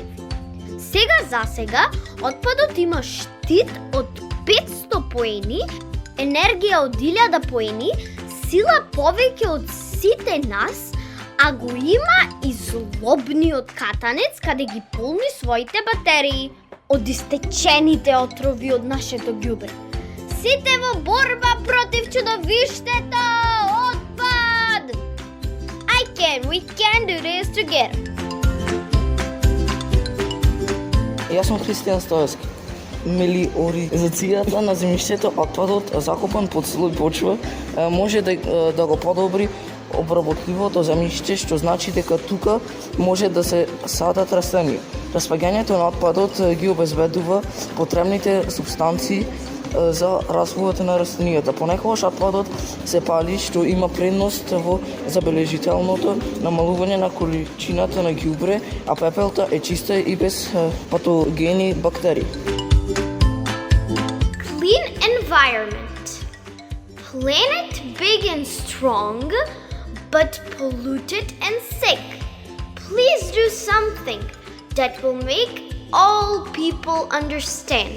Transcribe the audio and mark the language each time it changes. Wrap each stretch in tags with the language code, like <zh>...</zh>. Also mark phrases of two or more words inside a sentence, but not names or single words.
<mk>За сега, отпадот има штит од 500 поени, енергија од 1000 поени, сила повеќе од сите нас, а го има и злобниот катанец каде ги полни своите батерии од истечените отрови од нашето ѓубре. Сите во борба против чудовиштето отпад!</mk> <en>We can do this together.</en> <mk>Јас сум Христијан Стоевски. Мелиоризацијата на земјиштето, отпадот закопан под слој почва може да го подобри обработливото земјиште, што значи дека тука може да се садат растенија. Распаѓањето на отпадот ги обезбедува потребните супстанции за развојот на растенијата. Понекогаш отпадот се пали, што има предност во забележителното намалување на количината на ѓубре, а пепелта е чиста и без патогени бактерии.</mk> <en>Clean environment. Planet big and strong, but polluted and sick. Please do something that will make all people understand.</en>